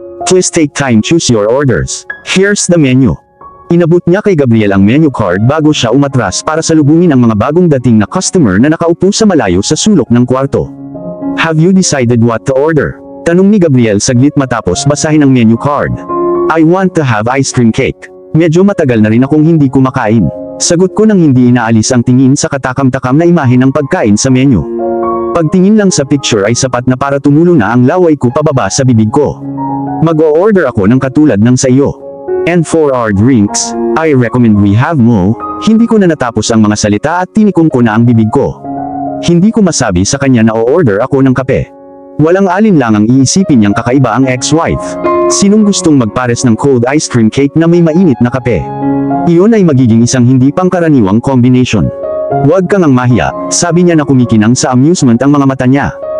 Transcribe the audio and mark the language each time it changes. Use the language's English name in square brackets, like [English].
[English] Please take time choose your orders. Here's the menu. [Filipino] Inabot niya kay Gabriel ang menu card bago siya umatras para salubungin ang mga bagong dating na customer na nakaupo sa malayo sa sulok ng kwarto. [English] Have you decided what to order? [Filipino] Tanong ni Gabriel saglit matapos basahin ang menu card. [English] I want to have ice cream cake. [Filipino] Medyo matagal na rin akong hindi kumakain. Sagot ko nang hindi inaalis ang tingin sa katakam-takam na imahe ng pagkain sa menu. Pagtingin lang sa picture ay sapat na para tumulo na ang laway ko pababa sa bibig ko. Mag-o-order ako ng katulad ng sa iyo. [English] And for our drinks, I recommend we have mo. [Filipino] Hindi ko na natapos ang mga salita at tinikom ko na ang bibig ko. Hindi ko masabi sa kanya na o-order ako ng kape. Walang alinlangang iisipin niyang kakaiba ang ex-wife. Sinong gustong magpares ng cold ice cream cake na may mainit na kape? Iyon ay magiging isang hindi pangkaraniwang combination. Huwag kang ang mahiya, sabi niya na kumikinang sa amusement ang mga mata niya.